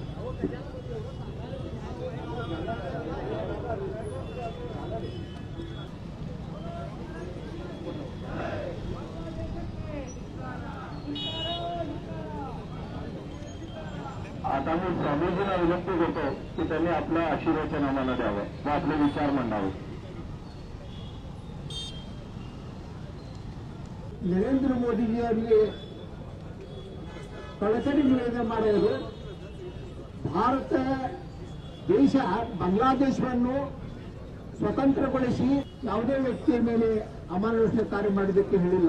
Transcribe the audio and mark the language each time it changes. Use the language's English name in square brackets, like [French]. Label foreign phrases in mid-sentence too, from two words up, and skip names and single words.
[Marathi] मी स्वामीजींना विनंती करतो की त्यांनी आपलं आशीर्वचन आम्हाला द्यावं व आपले विचार मांडावे. [Kannada] ನರೇಂದ್ರ ಮೋದಿಜಿಯವರಿಗೆ ಕಳಕಳಿ ನಿವೇದನೆ ಮಾಡುವುದು, ಭಾರತ ದೇಶ ಬಾಂಗ್ಲಾದೇಶವನ್ನು ಸ್ವತಂತ್ರಗೊಳಿಸಿ ಯಾವುದೇ ವ್ಯಕ್ತಿಯ ಮೇಲೆ ಅಮಾನುಷ ಕಾರ್ಯ ಮಾಡೋದಕ್ಕೆ ಹೇಳಿಲ್ಲ.